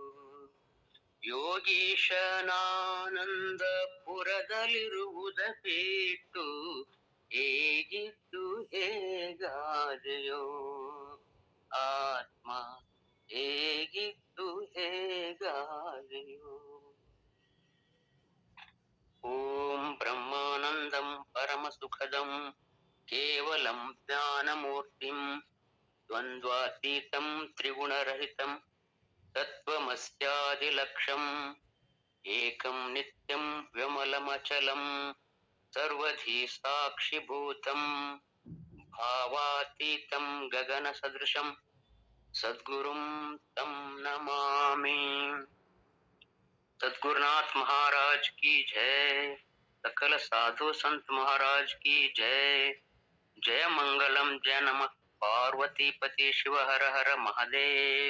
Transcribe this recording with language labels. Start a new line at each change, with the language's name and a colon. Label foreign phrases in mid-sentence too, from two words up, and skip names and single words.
Kannada: ಯೋಗೀಶನಾನಂದಪುರದಲ್ಲಿರುವುದ ಬಿಟ್ಟು ಹೇಗಿದ್ದು ಹೇಗಾದೆಯೋ ಆತ್ಮ ಹೇಗಿದ್ದು ಹೇಗಾದೆಯೋ
Sanskrit: ಓಂ ಬ್ರಹ್ಮಾನಂದಂ ಪರಮ ಸುಖದಂ ಕೇವಲಂ ಜ್ಞಾನಮೂರ್ತಿಂ ದ್ವಂದ್ವಾತೀತಂ ತ್ರಿಗುಣರಹಿತಂ ತತ್ವಮಸ್ಯಾದಿಲಕ್ಷ್ಯಂ ಏಕಂ ನಿತ್ಯಂ ವ್ಯಮಲಮಚಲಂ ಸರ್ವಧಿ ಸಾಕ್ಷಿಭೂತಂ ಭಾವಾತೀತಂ ಗಗನ ಸದೃಶಂ ಸದ್ಗುರುಂ ತಂ ನಮಾಮಿ।
Hindi: सद्गुरुनाथ महाराज की जय, सकल साधु संत महाराज की जय। जय मंगलम, जय नमः पार्वती पति शिव हर हर महादेव।